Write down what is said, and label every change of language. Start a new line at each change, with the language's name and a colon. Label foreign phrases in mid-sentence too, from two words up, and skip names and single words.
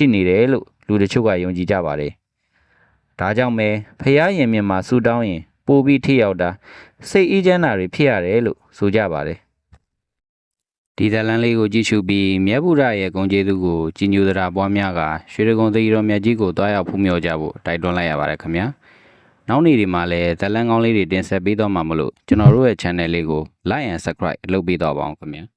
Burmese: နေတယ်လို့လူတချို့ကယုံကြည်ကြပါတယ်ဒါကြောင့်ပဲဖះရင်မြင်မှာဆူတောင်းရင်ပိုပြီးထိရောက်တာစိတ်အေးချမ်းတာတွေဖြစ်ရတယ်လို့ဆိုကြပါတယ်ဒီဇလန်လေးကိုကြည့်ရှုပြီးမြတ်ဗုဒ္ဓရဲ့ဂုဏ်ကျေးဇူးကိုကြီးညိုသရာပွားများကရွှေကုံသေတော်မြတ်ကြီးကိုတွားရောက်ဖူးမြော်ကြဖို့တိုက်တွန်းလိုက်ရပါတယ်ခင်ဗျာနောက်နေ့ဒီမှာလည်းဇလန်ကောင်းလေးတွေတင်ဆက်ပေးတော့မှာမလို့ကျွန်တော်တို့ရဲ့ channel လေးကို
English: like and subscribe
Burmese: လုပ်ပေးတော့ပါအောင်ခင်ဗျာ